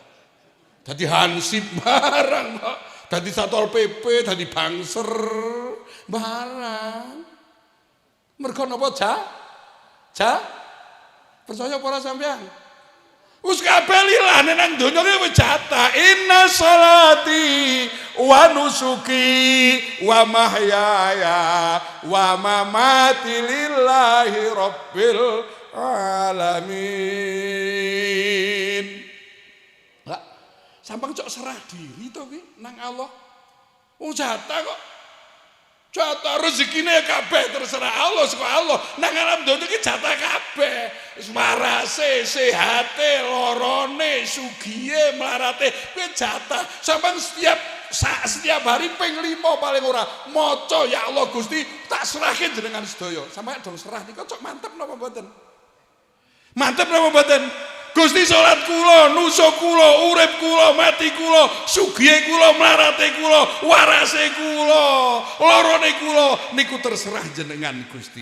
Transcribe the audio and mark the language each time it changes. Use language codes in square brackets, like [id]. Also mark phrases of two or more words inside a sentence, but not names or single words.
[jv] Dadi hansip barang kok. Dadi Satpol PP, dadi bangser barang. Mergo napa, percaya para sampeyan? Wis kabeh lilane nang donya iki wis jatah. [ar] إن صلاتي ونسكي ومحياي ومماتي لله رب العالمين. [jv] Lah, sampang cok serah diri to kuwi nang Allah. Wong jatah kok. Jatah rezekine kabeh terserah Allah saka Allah. Nang alam donya iki jatah kabeh. Marase, sehate, lorone, sugihe, mlarate kuwi jatah. Sampeyan [id] setiap hari [jv] ping 5 paling ora maca ya Allah Gusti tak serahke jenengan sedaya. Sampeyan dong serah nika cok mantep napa mboten? Mantep napa mboten? Gusti salat kula, nusuk kula, urip kula, mati kula, sugihe kula, mlarate kula, warase kula, lorone kula niku terserah jenengan Gusti.